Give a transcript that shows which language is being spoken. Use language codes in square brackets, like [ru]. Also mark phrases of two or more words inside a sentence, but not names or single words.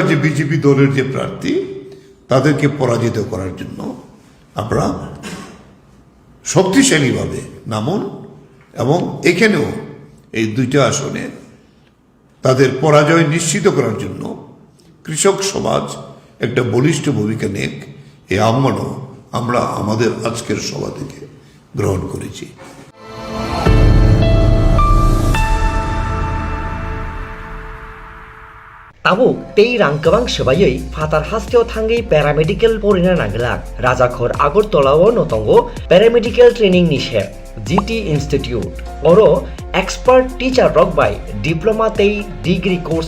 [bn] যে বিজেপি দলের যে প্রার্থী তাদেরকে পরাজিত করার জন্য আমরা শক্তিশালীভাবে নামুন, এবং এখানেও এই দুইটা আসনে তাদের পরাজয় নিশ্চিত করার জন্য কৃষক সমাজ একটা বলিষ্ঠ ভূমিকা নেক, এই আহ্বানও আমরা আমাদের আজকের সভা থেকে গ্রহণ করেছি। [trp] Tabuk tei rangkabang sebayoi fatar hasteo thangai paramedical porina naglak Rajakhor Agartala o notongo [en] paramedical training [trp] ni shep GT Institute oro [en] expert teacher [trp] rok by diploma tei [en] degree course